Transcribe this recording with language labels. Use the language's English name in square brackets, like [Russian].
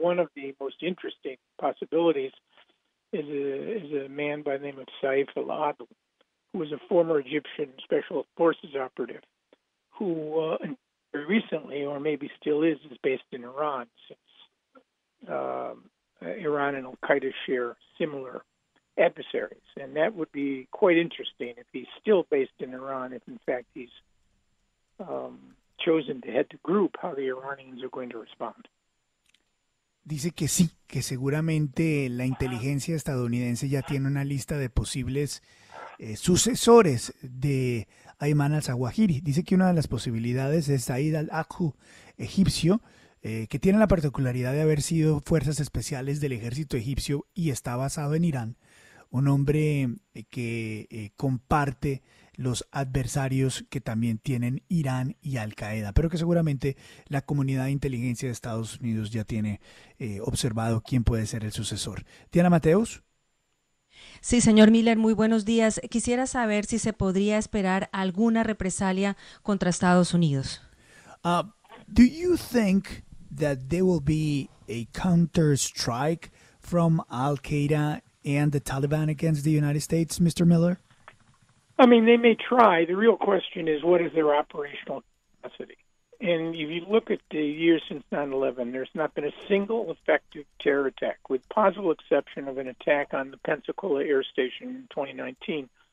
[English] One of the most interesting possibilities is a man by the name of Saif al-Adl, who was a former Egyptian Special Forces operative, who very recently, or maybe still is based in Iran, since Iran and al-Qaeda share similar adversaries. And that would be quite interesting if he's still based in Iran, if in fact he's chosen to head the group, how the Iranians are going to respond. [Spanish] Dice que sí, que seguramente la inteligencia estadounidense ya tiene una lista de posibles sucesores de Ayman al-Zawahiri. Dice que una de las posibilidades es Said al-Aqhu, egipcio, que tiene la particularidad de haber sido fuerzas especiales del ejército egipcio y está basado en Irán, un hombre que comparte los adversarios que también tienen Irán y Al-Qaeda, pero que seguramente la comunidad de inteligencia de Estados Unidos ya tiene observado quién puede ser el sucesor. Diana Mateus. Sí, señor Miller, muy buenos días. Quisiera saber si se podría esperar alguna represalia contra Estados Unidos. [English] Do you think that there will be a counter strike from Al-Qaeda and the Taliban against the United States, Mr. Miller? I mean, they may try. The real question is, what is their operational capacity? And if you look at the years since 9/11, there's not been a single effective terror attack, with possible exception of an attack on the Pensacola Air Station in 2019.